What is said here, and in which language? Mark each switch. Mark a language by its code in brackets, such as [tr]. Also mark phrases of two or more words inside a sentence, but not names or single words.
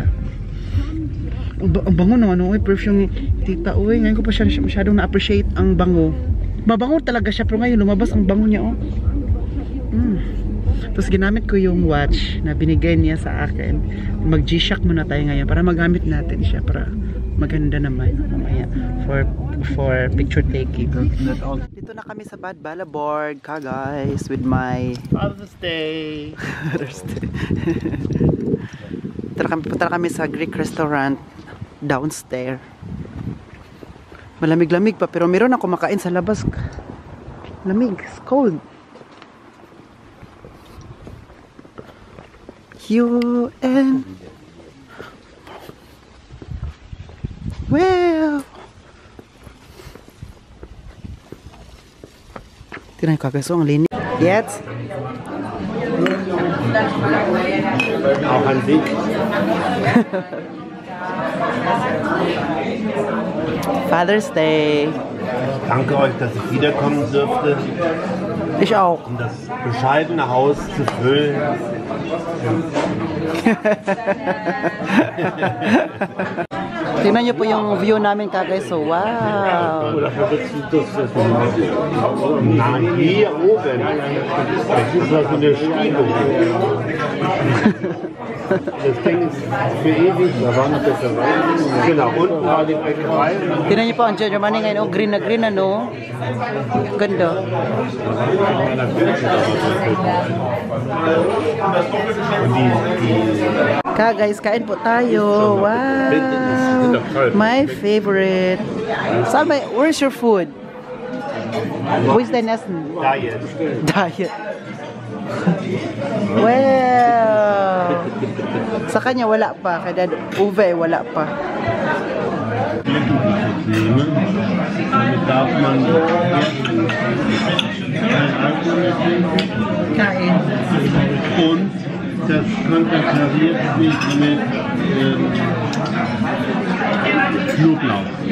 [tl] Ang bango naman, perfume tita. Ngayon ko pa siya masyadong na-appreciate ang bango. Mabango talaga siya, pero ngayon lumabas ang bango niya oh. Tapos ginamit ko yung watch na binigay niya sa akin. Mag G-Shock muna tayo ngayon para magamit natin siya para maganda naman mamaya [en] for picture taking. [tl] Dito na kami sa Bad Balaborg guys [en] with my Father's Day. [tl] Punta kami sa [en] Greek restaurant downstairs. [tl] Malamig-lamig pa pero meron ako makain sa labas. Lamig, [en] it's cold. You and well. [tl] Tingnan ko guys, ang linis. [en] Yes. [de] Auch an dich. [en] Father's Day. [de] Danke euch, dass ich wiederkommen dürfte. Ich auch. Um das bescheidene Haus zu füllen. [tl] Tingnan niyo po yung view namin kagay. [en] So, wow. [de] Nein, hier oben. Das ist also eine Stiebung. Das Ding ist für ewig. Da war noch besser rein. Genau, unten war die Bäckerei. [tl] Tingnan niyo po ang Germany ngayon. Oh, green na green ano. Ganda. Guys, kain po tayo. [en] Wow. My favorite. Where's your food? Where's the Nessen? Diet. Well. [tl] Sa kanya wala pa. Kaya Dad Uwe wala pa. [de] Damit darf man [tl] Kain. [de] und das konterkariert sich mit Knoblauch.